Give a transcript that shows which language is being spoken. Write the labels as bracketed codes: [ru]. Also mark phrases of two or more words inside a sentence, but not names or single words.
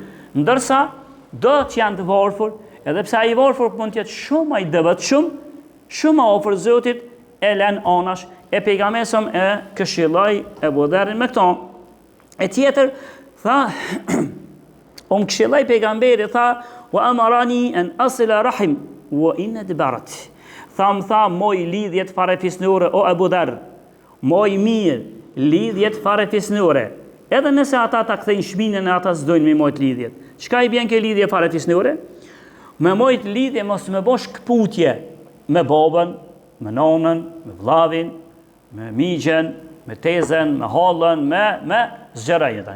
[sq] Ndërsa, do që janë të varfër, edhe pse ai varfër mund të jetë shumë ai devotshëm, shumë afër Zotit, e lën anash e pejgamberit e këshilloi e Budharin me këto. E tjetër tha këshilloi pejgamberi tha [ar] وأمرني أن أصل الرحم وإن أدبرت. [sq] Tha moj lidhjet farefisnore o Abu Dhar, moj mirë lidhjet farefisnore. Edhe nëse ata ta kthejnë shpinën e ata s'dojnë me mojt lidhjet. Çka i bjen ke lidhje farefisnore? Me mojt lidhje mos me bosh këputje me babën, me nonën, me vllavin, me miqen, me tezen, me hallën, me zgjeraj ai.